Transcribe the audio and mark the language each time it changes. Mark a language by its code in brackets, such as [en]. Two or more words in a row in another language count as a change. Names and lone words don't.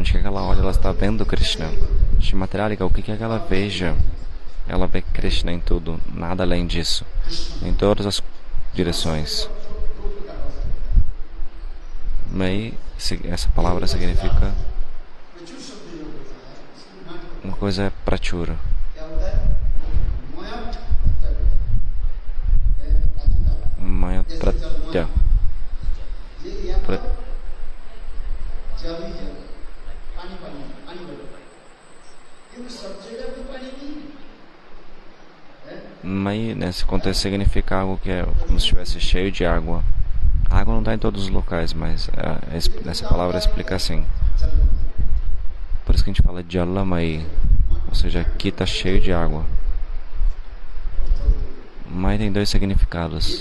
[pt] Onde que ela olha, ela está vendo Krishna. Shimatralika, o que é que ela veja? Ela vê Krishna em tudo, nada além disso, em todas as direções. Mai, essa palavra significa uma coisa é prachura. [sa] Maya pratya. [pt] Mai, nesse contexto, significa algo que é como se estivesse cheio de água. A água não está em todos os locais, mas essa palavra explica assim. Por isso que a gente fala [sa] Jala Mai, [pt] ou seja, aqui está cheio de água. Mai tem dois significados.